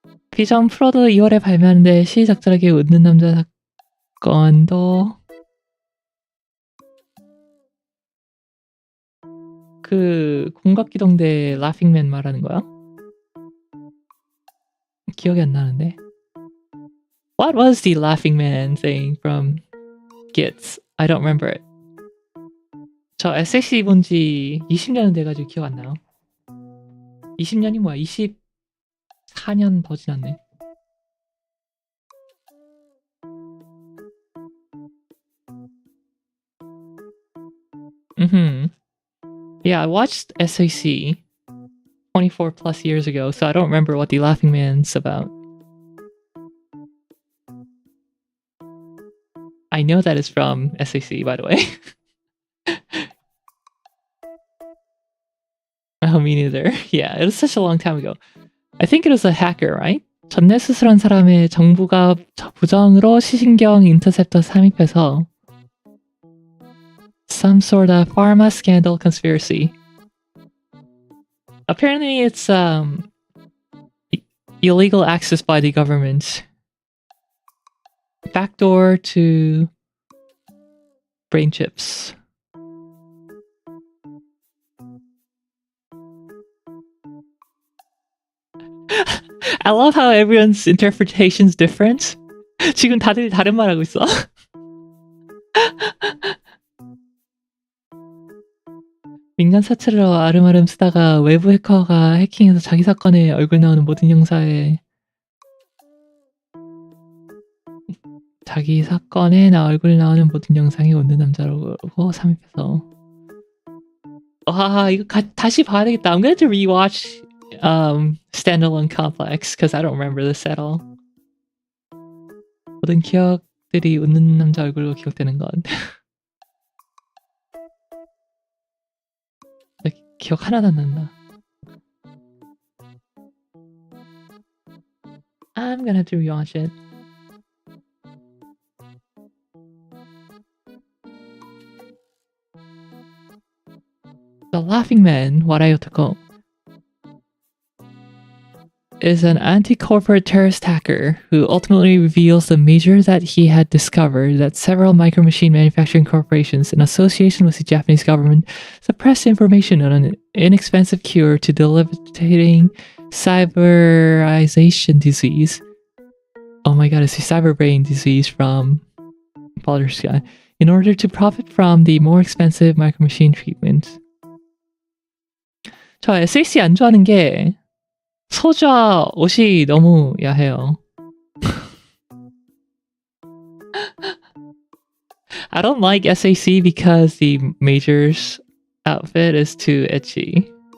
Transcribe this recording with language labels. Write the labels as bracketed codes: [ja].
[ko] 비전 프로도 2월에 발매하는데 시의적절하게 웃는 남자 사건도 그 공각기동대 라핑맨 말하는 거야? 기억이 안 나는데. [en] What was the laughing man thing from Gits? I don't remember it. [ko] 저 SAC 본 지 20년은 돼가지고 기억 안 나요. 20년이 뭐야? 24년 더 지났네. [en] Yeah, I watched SAC 24 plus years ago, so I don't remember what the Laughing Man's about. I know that it's from SAC, by the way. Oh, me neither. Yeah, it was such a long time ago. I think it was a hacker, right? [ko] 전내 수술한 사람의 정부가 부정으로 시신경 인터셉터 삽입해서 [en] some sort of pharma scandal conspiracy. Apparently it's illegal access by the government. Backdoor to brain chips. I love how everyone's interpretation's different. [ko] 지금 다들 다른 말 하고 있어. 민간 사찰로 아름아름 쓰다가 외부 해커가 해킹해서 자기 사건에 얼굴 나오는 모든 영상에 자기 사건에 얼굴 나오는 모든 영상이 웃는 남자라고 삽입해서. 와, 이거 다시 봐야 되겠다. [en] I'm going to rewatch Standalone Complex because I don't remember this at all. [ko] 모든 기억들이 웃는 남자 얼굴로 기억되는 건. 기억 하나도 안 난다. [en] I'm gonna have to rewatch it. The Laughing Man, Warayo Toko, is an anti-corporate terrorist hacker who ultimately reveals the measure that he had discovered that several micro-machine manufacturing corporations in association with the Japanese government suppressed information on an inexpensive cure to debilitating cyberization disease. Oh my god, it's a cyber brain disease from Baldur's Gate in order to profit from the more expensive micro-machine treatment. [ko] 저 SAC 안 좋아하는 게 소자 옷이 너무 야해요. [en] I don't like SAC because the Major's outfit is too ecchi.